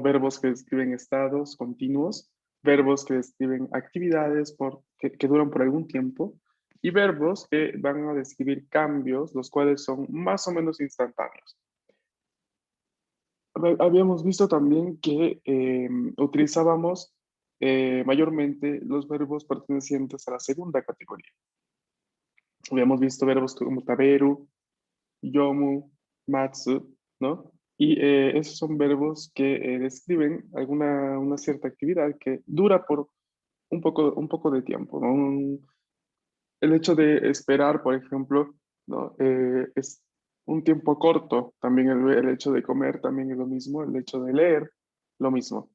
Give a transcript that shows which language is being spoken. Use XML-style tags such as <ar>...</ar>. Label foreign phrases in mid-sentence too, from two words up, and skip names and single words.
<es>Verbos que describen estados continuos, verbos que describen actividades que duran por algún tiempo y verbos que van a describir cambios, los cuales son más o menos instantáneos. Habíamos visto también que utilizábamos mayormente los verbos pertenecientes a la segunda categoría. Habíamos visto verbos como</es> <ja>taberu, yomu, matsu,</ja> <es>¿no? Y esos son verbos que describen una cierta actividad que dura por un poco de tiempo, ¿no? El hecho de esperar, por ejemplo, ¿no? Es un tiempo corto. También el hecho de comer también es lo mismo. El hecho de leer, lo mismo.</es>